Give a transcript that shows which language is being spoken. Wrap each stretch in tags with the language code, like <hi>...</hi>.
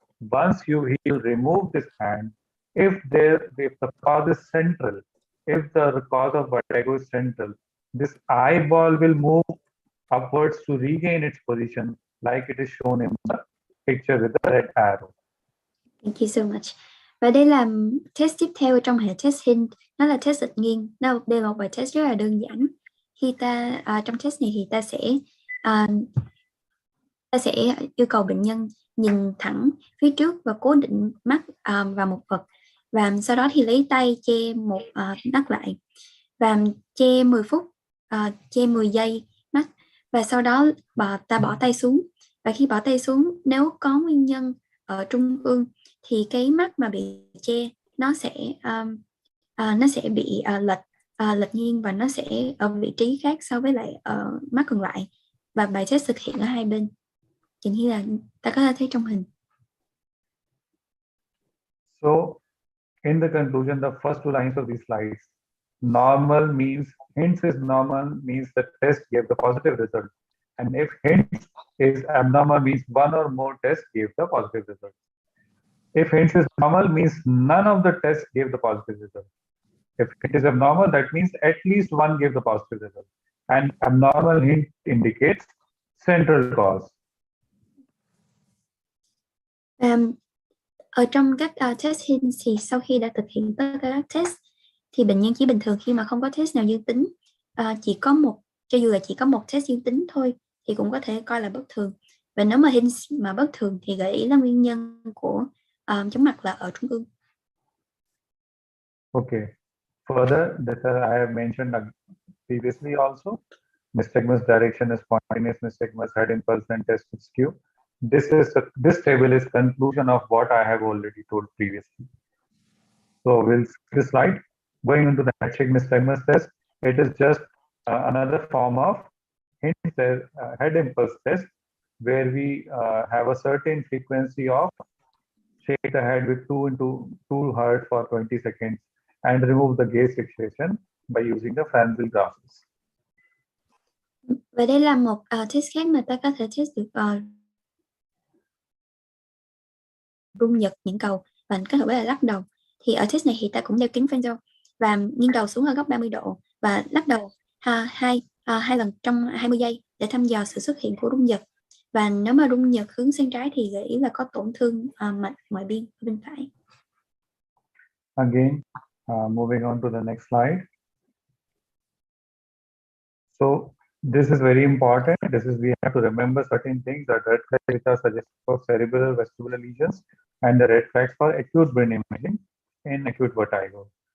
<en>Once he'll remove this hand, if the cause is central, if the cause of vertigo is central, this eyeball will move upwards to regain its position like it is shown in the picture with the red arrow. Thank you so much.</en> <vi>Và đây là test tiếp theo trong hệ test hint, nó là test dịch nghiêng. Đây là một bài test rất là đơn giản. Khi ta trong test này thì ta sẽ yêu cầu bệnh nhân nhìn thẳng phía trước và cố định mắt vào một vật, và sau đó thì lấy tay che một mắt lại và che 10 phút, che 10 giây mắt, và sau đó ta bỏ tay xuống. Và khi bỏ tay xuống, nếu có nguyên nhân ở trung ương thì cái mắt mà bị che nó sẽ bị lệch nghiêng và nó sẽ ở vị trí khác so với lại mắt còn lại, và bài test thực hiện ở hai bên. Chính như là ta có thể thấy trong hình.</vi> <en>So in the conclusion, the first two lines of these slides, normal means, hints is normal means the test gave the positive result, and if hints is abnormal means one or more tests gave the positive result. If hints is normal means none of the tests gave the positive result. If it is abnormal, that means at least one gave the positive result. And abnormal hint indicates central cause.</en> <vi>Ở trong các test hint thì sau khi đã thực hiện tất cả các test thì bệnh nhân chỉ bình thường khi mà không có test nào dương tính, cho dù là chỉ có một test dương tính thôi thì cũng có thể coi là bất thường. Và nếu mà hint mà bất thường thì gợi ý là nguyên nhân của chóng mặt là ở trung ương.</vi> <en>Okay. Further, that I have mentioned previously also, nystagmus direction is spontaneous nystagmus, head impulse, and test of skew. This table is conclusion of what I have already told previously. So we'll skip this slide. Going into the head nystagmus test, it is just another form of head impulse test, where we have a certain frequency of shake the head with 2 hertz for 20 seconds and remove the gaze fixation by using the Frenzel glasses.</en> <vi>Và đây là một test khác mà ta có thể test được rung giật nhãn cầu và kết hợp với là lắc đầu. Thì ở test này thì ta cũng đeo kính Frenzel và nghiêng đầu xuống ở góc 30 độ và lắc đầu hai lần trong 20 giây để thăm dò sự xuất hiện của rung giật. Và nếu mà rung giật hướng sang trái thì gợi ý là có tổn thương mạch ngoại biên bên phải.</vi> <en>Again, moving on to the next slide. So this is very important. We have to remember certain things, that red flags which are suggested for cerebral vestibular lesions and the red flags for acute brain imaging in acute vertigo.</en>